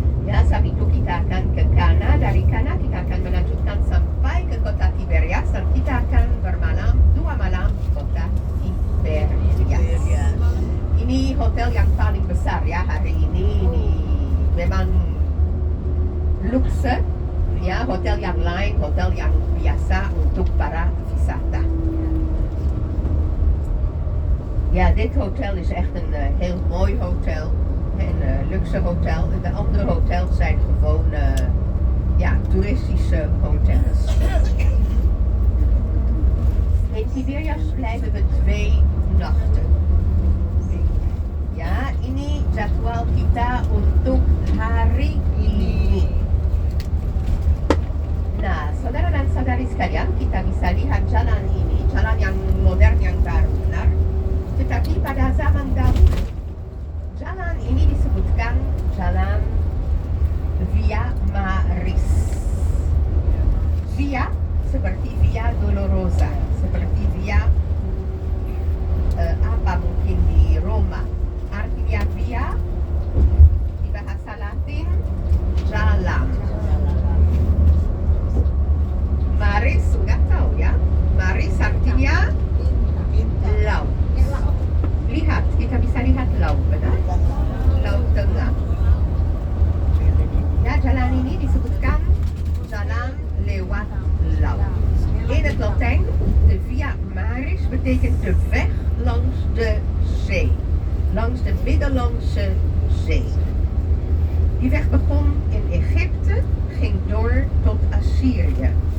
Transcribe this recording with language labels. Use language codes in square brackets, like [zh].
[id] Ya, saat itu kita akan ke Kana, dari Kana kita akan melanjutkan sampai ke kota Tiberias dan kita akan bermalam 2 malam di kota Tiberias. Ini hotel yang paling besar ya hari ini memang luxe ya, hotel yang lain, hotel yang biasa untuk para wisata. [nl] Ja, dit hotel is echt een heel mooi hotel, een luxe hotel. De andere hotels zijn gewoon toeristische hotels. In Tiberias blijven we 2 nachten. [id] Ya, ini jadwal kita untuk hari ini. Nah, saudara dan saudari sekalian, kita bisa lihat jalan ini, jalan yang modern, yang baru, benar. Tetapi pada zaman dahulu, jalan ini disebutkan jalan Via Maris. Via seperti Via Dolorosa, seperti Via mungkin di Roma. Artinya via di bahasa Latin jalan. Maris nggak tahu ya. Maris artinya laut. Lihat, kita bisa lihat laut, benar? Laut Tengah. Ya, jalan ini disebutkan jalan lewat laut. [nl] In het Latijn, de Via Maris betekent de weg langs de zee. Langs de Middellandse Zee. Die weg begon in Egypte, ging door tot Assyrië.